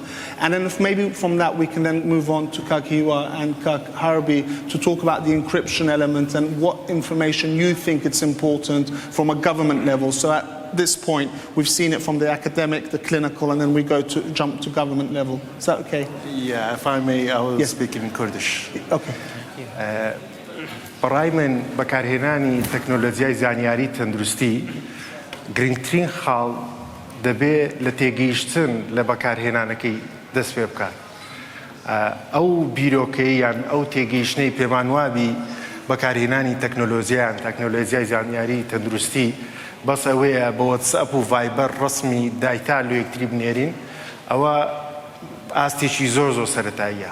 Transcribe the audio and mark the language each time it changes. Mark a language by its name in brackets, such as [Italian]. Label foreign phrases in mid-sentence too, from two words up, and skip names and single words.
[English] And then if maybe from that we can then move on to Kak Hiwa and Kak Harbi to talk about the encryption element and what information you think it's important from a government level. So at this point, we've seen it from the academic, the clinical, and then we jump to government level. Is that okay? Yeah, if I may, I will speak in Kurdish. Okay. [Central Kurdish] برای من بەکارهێنانی تەکنۆلۆژیای زانیاری تەندروستی گرنگترین خاڵ دەبێت لە تێگەیشتن لە بەکارهێنانەکەی دەست پێ بکات. ئەو بیرۆکەی یان ئەو تێگەیشتنەی پێمانوابی بەکارهێنانی تەکنۆلۆژیای زانیاری تەندروستی بەس ئەوەیە بە واتساپ و ڤایبەر ڕسمی دایتا لە یەکتری بنێرین، ئەوە ئاستێکی زۆر سەرەتاییە.